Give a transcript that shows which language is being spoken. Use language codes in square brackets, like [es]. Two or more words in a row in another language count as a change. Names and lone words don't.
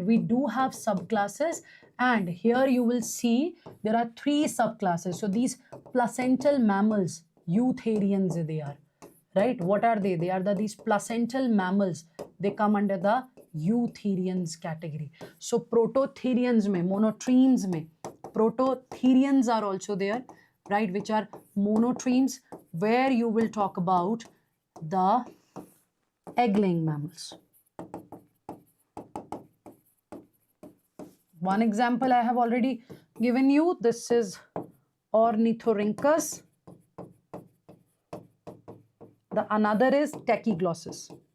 [en] We do have subclasses, and here you will see there are 3 subclasses. So these placental mammals, eutherians they are, right? What are they? They are these placental mammals. They come under the eutherians category. So prototherians mein, monotremes mein, prototherians are also there, right? Which are monotremes, where you will talk about the egg-laying mammals. One example I have already given you. This is Ornithorhynchus. The another is Tachyglossus.